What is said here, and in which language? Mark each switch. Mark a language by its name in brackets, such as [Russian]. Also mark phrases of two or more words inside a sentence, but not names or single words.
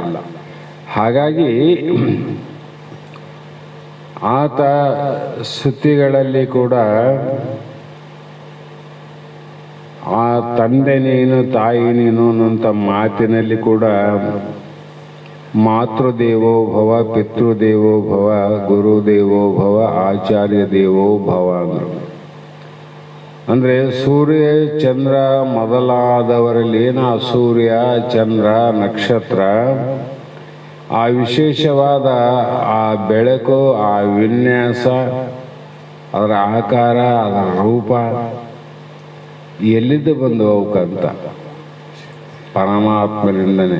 [Kannada] ಹಾಗಾಗಿ ಆತ ಸ್ತುತಿಗಳಲ್ಲಿ ಕೂಡ ಆ ತಂದೆ ನೀನು ತಾಯಿ ನೀನು ಅನ್ನುವಂಥ ಮಾತಿನಲ್ಲಿ ಕೂಡ [Sanskrit] ಮಾತೃದೇವೋ ಭವ, ಪಿತೃದೇವೋ ಭವ, ಗುರುದೇವೋ ಭವ, ಆಚಾರ್ಯ ದೇವೋ ಭವ [Kannada] ಅಂದರು. ಅಂದರೆ ಸೂರ್ಯ ಚಂದ್ರ ಮೊದಲಾದವರಲ್ಲಿ ಏನು ಆ ಸೂರ್ಯ ಚಂದ್ರ ನಕ್ಷತ್ರ ಆ ವಿಶೇಷವಾದ ಆ ಬೆಳಕು, ಆ ವಿನ್ಯಾಸ, ಅದರ ಆಕಾರ, ಅದರ ರೂಪ ಎಲ್ಲಿದ್ದು ಬಂದು ಅವಕ್ಕಂತ ಪರಮಾತ್ಮನಿಂದನೇ.